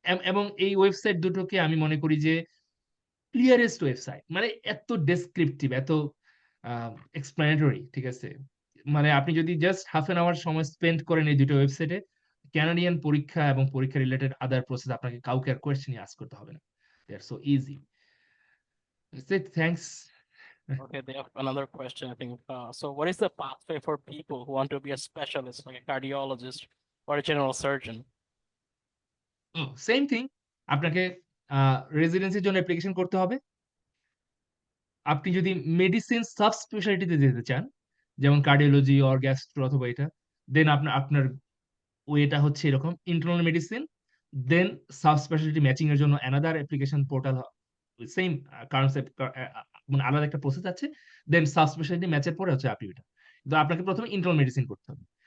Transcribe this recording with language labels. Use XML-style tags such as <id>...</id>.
<bn>এবং এই ওয়েবসাইট দুটোকে আমি মনে করি যে ক্লিয়ারেস্ট ওয়েবসাইট। মানে এত ডেসক্রিপটিভ, এত এক্সপ্লেনেটরি, ঠিক আছে? মানে আপনি যদি জাস্ট হাফ অ্যান আওয়ার সময় স্পেন্ড করেন এই দুটো ওয়েবসাইটে, কানাডিয়ান পরীক্ষা এবং পরীক্ষা রিলেটেড আদার প্রসেস আপনাকে কাউকে আর কোয়েশ্চেনই আস্ক করতে হবে না।</bn> <en>They are so easy. That's it, thanks. Okay, they have another question, I think. So what is the pathway for people who want to be a specialist, like a cardiologist or a general surgeon?</en> <bn>Same thing. আপনাকে রেসিডেন্সির জন্য application করতে হবে। আপনি যদি medicine sub স্পেশালিটিতে যেতে চান, যেমন cardiology or gastro অথবা এটা, দেন আপনার আপনার ওয়েটা হচ্ছে এরকম ইন্টারনাল মেডিসিন, দেন সাব স্পেশালিটি ম্যাচিং এর জন্য another application portal, same concept, মানে আলাদা একটা প্রসেস আছে, দেন সাব স্পেশালিটি ম্যাচের পরে হচ্ছে আপনি ওইটা, তো আপনাকে প্রথমে ইন্টারনাল মেডিসিন করতে হবে।</bn>